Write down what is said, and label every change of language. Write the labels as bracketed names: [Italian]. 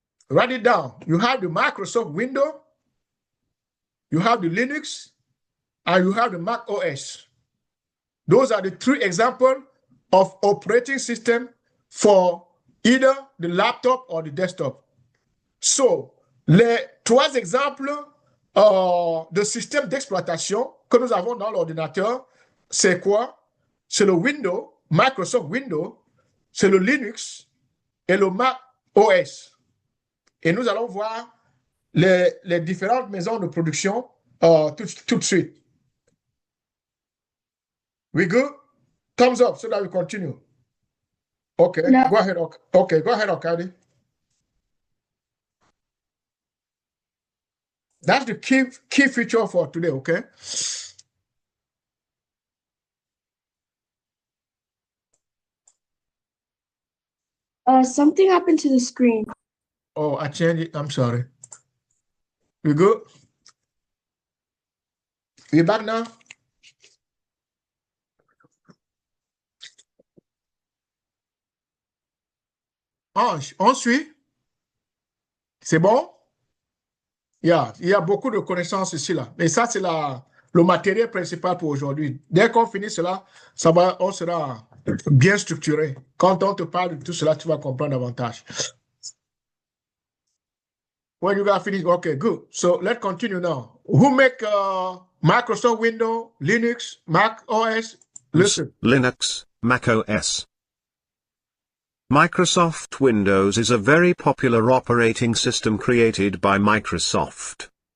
[English] Write it down. You have the Microsoft Windows, you have the Linux, and you have the Mac OS. Those are the 3 examples of operating system for either the laptop or the desktop. [French] So, les 3 exemples de système d'exploitation que nous avons dans l'ordinateur, c'est quoi? C'est le Windows, Microsoft Windows, c'est le Linux et le Mac OS. Et nous allons voir les différentes maisons de production tout de suite. [English] We good? Thumbs up so that we continue. Okay, No. go ahead. Okay, go ahead, Okadi. That's the key feature for today, okay? Something happened to the screen. Oh, I changed it. I'm sorry. We good? We back now? [French] On suit? C'est bon? Yeah, il y a beaucoup de connaissances ici, là. Mais ça, c'est le matériel principal pour aujourd'hui. Dès qu'on finit cela, on sera bien structuré. Quand on te parle de tout cela, tu vas comprendre davantage. [English] When you got finished, okay, good. So let's continue now. Who make Microsoft Windows, Linux, Mac OS? Listen. Linux, Mac OS. Microsoft Windows is a very popular operating system created by Microsoft.